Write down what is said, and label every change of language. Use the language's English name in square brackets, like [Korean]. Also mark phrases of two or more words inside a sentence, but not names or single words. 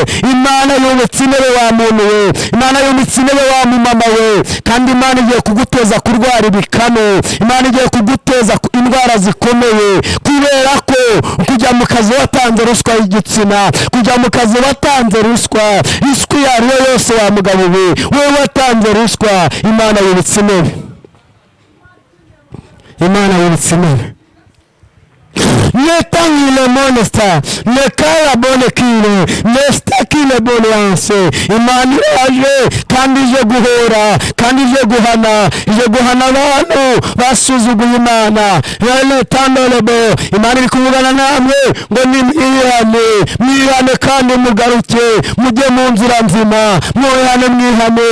[Kinyarwanda] Imana yubitse intebe wa muntu we, Imana yubitse intebe wa mumama we, kandi Imana igiye kuguteza kurwara ibikano, Imana igiye kuguteza indwara zikomeye, kubera ko kujya mu kazi watanze ruswa y'igitsina, kujya mu kazi watanze ruswa iyo ari yo yose wa mugabo we watanze ruswa. Imana yubitse intebe, Imana yubitse intebe. Netangile monesta nekala bone kile nestakile bone anse. Imana iraje kandi ije guhora, kandi ije guhana abantu basuzuguye Imana. Netandole bo. Imana iri kuvugana namwe ngo mwihane kandi mugaruke mujye mu nzira nzima, mwihane.